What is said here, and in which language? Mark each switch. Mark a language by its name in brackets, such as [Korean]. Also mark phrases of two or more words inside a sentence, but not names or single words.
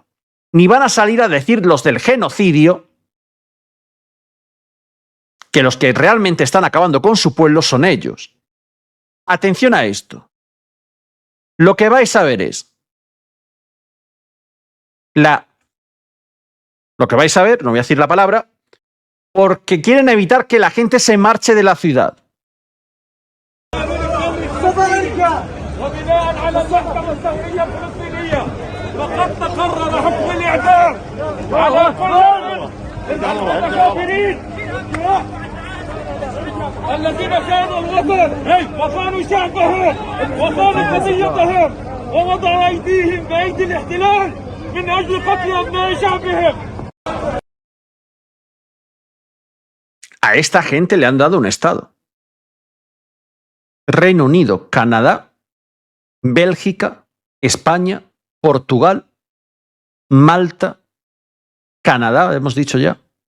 [Spanish] Ni van a salir a decir los del genocidio que los que realmente están acabando con su pueblo son ellos. Atención a esto. Lo que vais a ver es lo que vais a ver, no voy a decir la palabra, porque quieren evitar que la gente se marche de la ciudad. [Arabic] الذين خانوا الوطن وخانوا شعبهم وخانوا قضيتهم ووضعوا ايديهم بايدي الاحتلال من اجل قتل ابناء شعبهم. [Spanish] A esta gente le han dado un estado. Reino Unido, Canadá, Bélgica, España, Portugal, Malta, Canadá, hemos dicho ya.